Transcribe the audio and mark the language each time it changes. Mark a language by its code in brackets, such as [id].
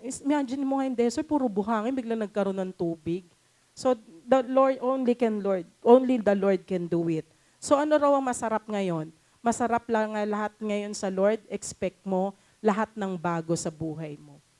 [tl] Imagine mo nga yung desert, puro buhangin, bigla nagkaroon ng tubig. [en] So, the Lord only the Lord can do it. [tl] So, ano raw ang masarap ngayon? Masarap lang nga lahat ngayon sa Lord, expect mo lahat ng bago sa buhay mo.